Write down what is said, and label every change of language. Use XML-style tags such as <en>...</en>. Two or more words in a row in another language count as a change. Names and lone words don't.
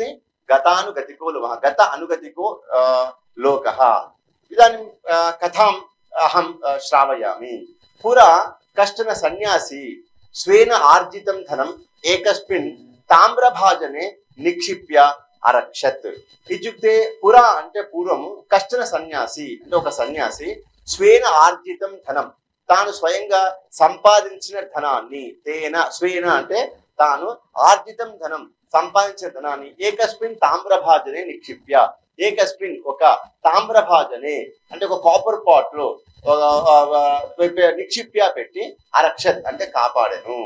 <sa>गतानुगतिको लोकः, गत अनुगतिको लोकः। इदानीं कथाम् अहं श्रावयामि। पुरा कश्चन सन्यासी स्वेन आर्जितं धनम् एकस्मिन् ताम्रभाजने निक्षिप्य अरक्षत्। इत्युक्ते पुरा</sa> <te>అంటే పూర్వం</te> <sa>కష్టన సన్యాసి</sa> <te>అంటే ఒక సన్యాసి</te> <sa>స్వేన ఆర్జితం ధనం</sa> <te>తాను స్వయంగా సంపాదించిన ధనాన్ని</te> <sa>తేన స్వేన</sa> <te>అంటే తాను</te> <sa>ఆర్జితం ధనం</sa> <te>సంపాదించిన ధనాన్ని</te> <sa>ఏకస్మిన్ తామ్రభాజనే నిక్షిప్య</sa> <te>ఏకస్మిన్ ఒక తామ్రభాజనే అంటే ఒక</te> <en>copper pot</en> <te>లో నిక్షిప్య పెట్టి అరక్షత్ అంటే కాపాడెను.</te>